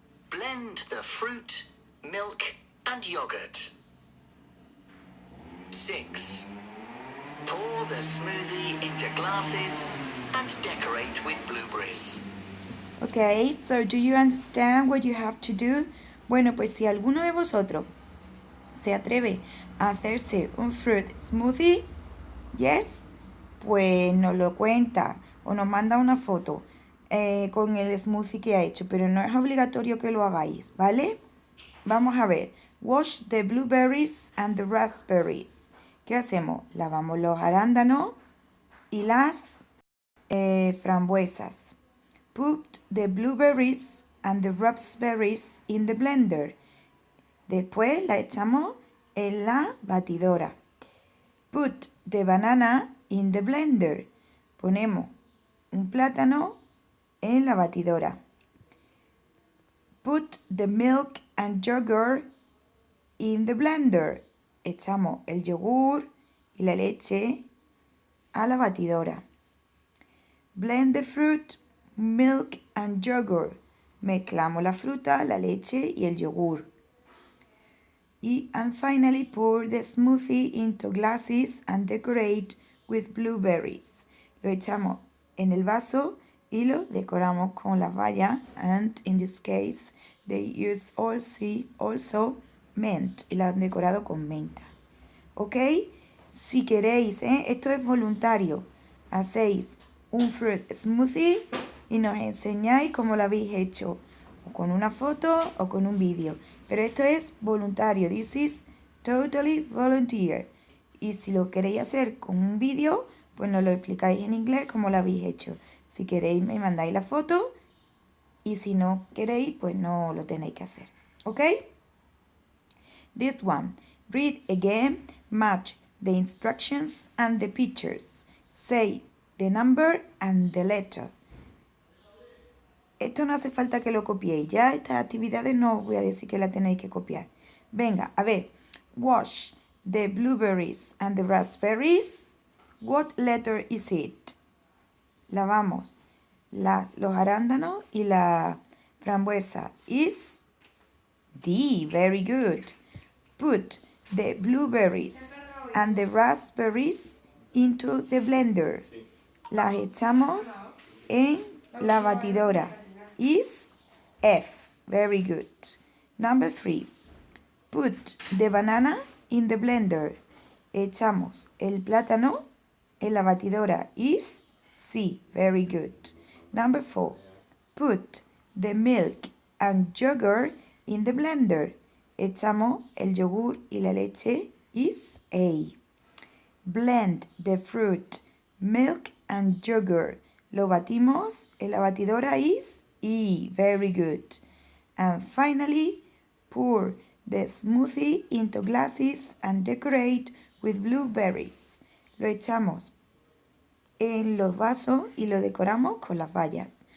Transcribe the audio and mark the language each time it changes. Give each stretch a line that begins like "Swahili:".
English: Blend the fruit, milk, and yogurt. 6. Pour the smoothie into glasses and decorate with blueberries. Okay, so do you understand what you have to do?
Spanish: Bueno, pues si alguno de vosotros se atreve a hacerse un fruit smoothie, yes, pues nos lo cuenta o nos manda una foto con el smoothie que ha hecho, pero no es obligatorio que lo hagáis, ¿vale? Vamos a ver.
English: Wash the blueberries and the raspberries.
Spanish: ¿Qué hacemos? Lavamos los arándanos y las frambuesas.
English: Put the blueberries and the raspberries in the blender.
Spanish: Después la echamos en la batidora.
English: Put the banana in the blender.
Spanish: Ponemos un plátano en la batidora.
English: Put the milk and yogurt in the blender.
Spanish: Echamos el yogur y la leche a la batidora.
English: Blend the fruit, milk and yogurt.
Spanish: Mezclamos la fruta, la leche y el yogur.
English: And finally pour the smoothie into glasses and decorate with blueberries.
Spanish: Lo echamos en el vaso y lo decoramos con las bayas,
English: and in this case they use also mint,
Spanish: y lo han decorado con menta. ¿Ok? Si queréis, esto es voluntario. hacéis un fruit smoothie y nos enseñáis cómo lo habéis hecho, o con una foto o con un vídeo. Pero esto es voluntario,
English: this is totally volunteer.
Spanish: Y si lo queréis hacer con un vídeo, pues nos lo explicáis en inglés cómo lo habéis hecho. Si queréis me mandáis la foto y si no queréis, pues no lo tenéis que hacer.
English: ¿Ok? This one. Read again, match the instructions and the pictures. Say the number and the letter.
Spanish: Esto no hace falta que lo copiéis, ya estas actividades no os voy a decir que la tenéis que copiar. Venga, a ver.
English: Wash the blueberries and the raspberries. What letter is it?
Spanish: Lavamos los arándanos y la frambuesa.
English: Is D. Very good. Put the blueberries and the raspberries into the blender.
Spanish: Las echamos en la batidora.
English: Is F. Very good. Number 3. Put the banana in the blender.
Spanish: Echamos el plátano en la batidora.
English: Is C. Very good. Number 4. Put the milk and yogurt in the blender.
Spanish: Echamos el yogur y la leche.
English: Is A. Blend the fruit, milk and yogurt.
Spanish: Lo batimos en la batidora.
English: Is E. Very good. And finally, pour the smoothie into glasses and decorate with blueberries.
Spanish: Lo echamos en los vasos y lo decoramos con las bayas.